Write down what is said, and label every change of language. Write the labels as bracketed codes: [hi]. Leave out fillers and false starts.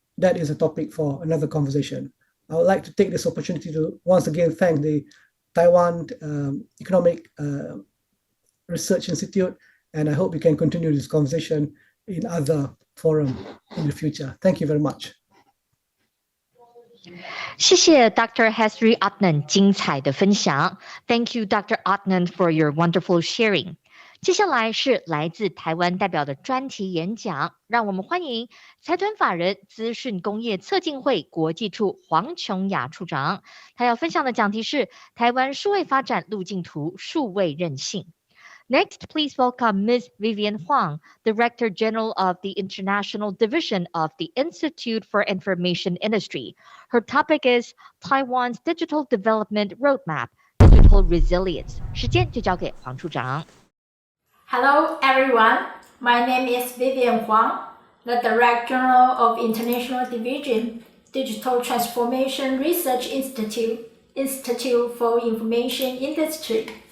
[en] That is a topic for another conversation. I would like to take this opportunity to once again thank the Taiwan Economic Research Institute, and I hope we can continue this conversation in other forums in the future. Thank you very much. [zh] 谢谢 Dr. Hasri Adnan 精彩的分享。 [en] Thank you, Dr. Adnan, for your wonderful sharing. [zh] 接下来是来自台湾代表的专题演讲，让我们欢迎财团法人资讯工业策进会国际处黄琼雅处长。他要分享的讲题是台湾数位发展路径图数位韧性。 [en] Next, please welcome Ms. Vivian Huang, Director General of the International Division of the Institute for Information Industry. Her topic is Taiwan's Digital Development Roadmap, Digital Resilience. [zh] 时间就交给黄处长。 [en] Hello everyone, my name is Vivian Huang, the Director General of International Division, Digital Transformation Research Institute for Information Industry.